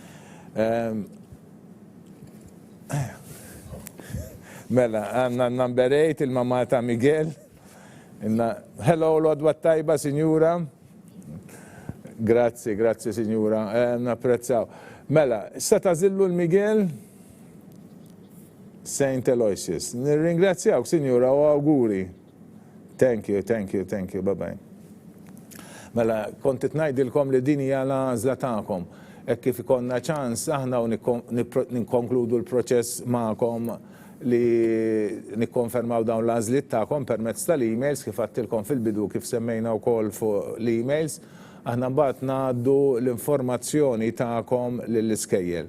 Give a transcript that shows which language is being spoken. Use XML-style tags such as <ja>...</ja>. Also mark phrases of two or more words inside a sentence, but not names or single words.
<mt>Mela, għanna number 8, il-mama ta' Miguel. Hello, l-għodwa tajba, Sinjura. Grazzi, Sinjura. Napprezzaw. Mela, issa tażillu l-Miguel? St. Aloysius. Nirringrazzjawk, Sinjura, u auguri.</mt> <en>Thank you, bye-bye.</en> <mt>Mela, kontit ngħidilkom li din hija l-għażla tagħkom. Kif ikonna ċans aħna u nikkonkludu l-proċess magħkom li nikkonfermaw dawn l-għażliet tagħkom permezz tal-emails kif għattilkom fil-bidu kif semmejna wkoll fuq l-emails, aħna mbagħad ngħaddu l-informazzjoni tagħkom lill-iskejjel.</mt>